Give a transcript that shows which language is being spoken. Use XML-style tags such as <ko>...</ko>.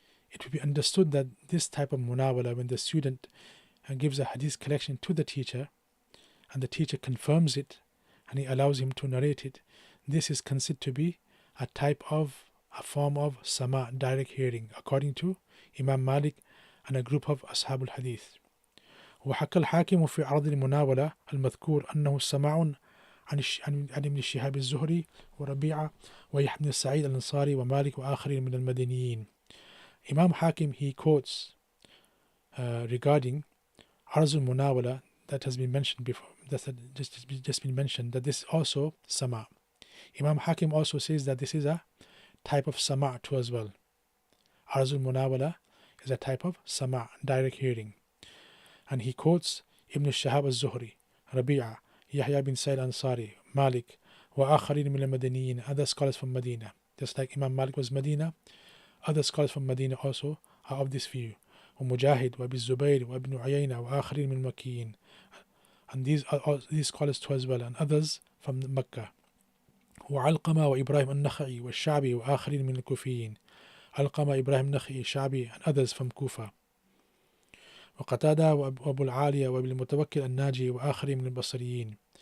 <en>It will be understood that this type of munawala, when the student gives a hadith collection to the teacher and the teacher confirms it and he allows him to narrate it, this is considered to be a form of sama, direct hearing, according to Imam Malik and a group of Ashab al-Hadith.</en> <ar>وحكى الحاكم في عرض المناولة المذكور أنه سماع عن ابن شهاب الزهري وربيعة ويحيى بن سعيد الأنصاري ومالك وآخرين من المدنيين.</ar> <en>Imam Hakim, he quotes regarding Arz al-Munawala that has been mentioned before, that had just been mentioned, that this is also Sama. Imam Hakim also says that this is a type of Sama too as well. Arz al-Munawala is a type of Sama, direct hearing. And he quotes Ibn Shihab al-Zuhri, Rabi'a, Yahya bin Sa'id al-Ansari, Malik,</en> <ar>وآخرين من المدنيين,</ar> <en>other scholars from Medina. Just like Imam Malik was Medina, other scholars from Medina also are of this view.</en> <ar>ومجاهد وابن الزبير وابن عيينة وآخرين من المكيين.</ar> <en>And these are all, these scholars too as well, and others from Mecca.</en> <ar>وعلقمة وإبراهيم النخعي والشعبي وآخرين من الكوفيين.</ar> <en>علقمة, Ibrahim Nakhi, Shabi, and others from Kufa.</en> <ar>وقتادة وأبو العالية وابن المتوكل الناجي وآخرين من البصريين.</ar>